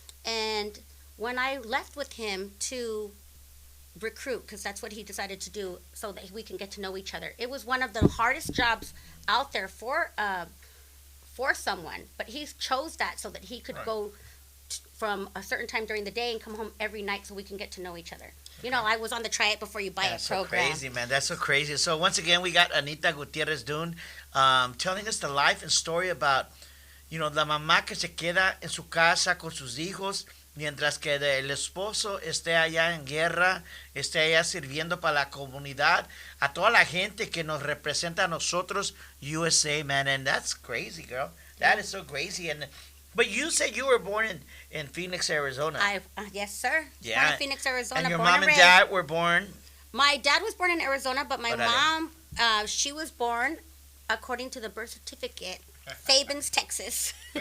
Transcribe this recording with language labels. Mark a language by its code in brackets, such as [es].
[en] And when I left with him to recruit, because that's what he decided to do, so that we can get to know each other, it was one of the hardest jobs out there for someone. But he chose that so that he could go from a certain time during the day and come home every night so we can get to know each other. I was on the try it before you buy it program. That's so crazy, man. That's so crazy. So once again, we got Anita Guiterrez-Dune telling us the life and story about, [es] la mamá que se queda en su casa con sus hijos mientras que el esposo esté allá en guerra, esté allá sirviendo para la comunidad, a toda la gente que nos representa a nosotros, [en] USA, man, and that's crazy, girl. That is so crazy. But you said you were born in Phoenix, Arizona. Yes, sir. Yeah. Born in Phoenix, Arizona. And your born mom and raised. dad were born. My dad was born in Arizona, but my [es] Órale. [en] mom, she was born, according to the birth certificate, Fabens, Texas.